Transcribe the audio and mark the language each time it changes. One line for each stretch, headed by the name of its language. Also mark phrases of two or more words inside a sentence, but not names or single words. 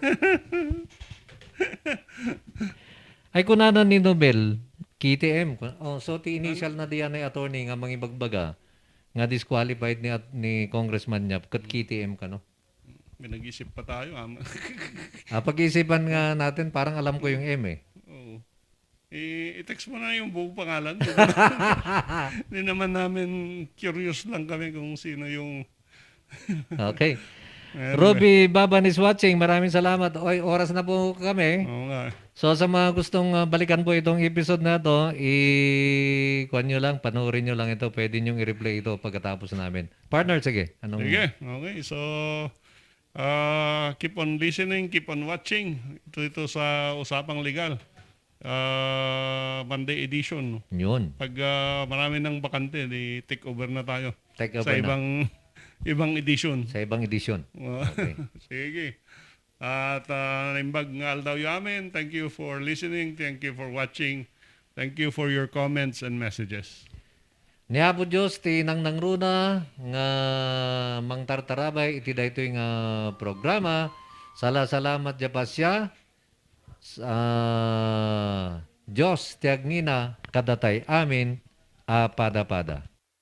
Iloko: Ay kunana ni Nobel, KTM. So ti initial na diyan ay attorney nga mangibagbaga nga disqualified ni Congressman niya kat KTM ka, no?
Filipino: May nag-isip pa tayo. Pag-isipan nga natin, parang alam ko yung M eh. Oo. I-text mo na yung buong pangalan. Hindi naman namin curious lang kami kung sino yung...
English: Okay. Ruby Baban is watching.
Filipino: Maraming salamat. Oras na po kami. Oo nga. So sa mga gustong balikan po itong episode na to, kuhan nyo lang, panoorin nyo lang ito. Pwede nyo i-replay ito pagkatapos namin. Partner, sige. Sige. Okay.
English: So, keep on listening, keep on watching.
Filipino: Ito sa Usapang Legal. Monday edition. Yun. Pag marami ng bakante,
English: take over
Filipino: na tayo.
English: Take over
Filipino: sa ibang edition. Sa ibang edition. Okay.
Iloko: Sige. At naimbag nga aldaw yamin.
English: Thank you for listening. Thank you for watching. Thank you for your comments and messages.
Iloko: Niabo Diyos, tinang nangruna nga mang tartarabay iti daytoy nga programa. Salamat dya pa siya. Diyos tiagngina kadatay amin a pada-pada.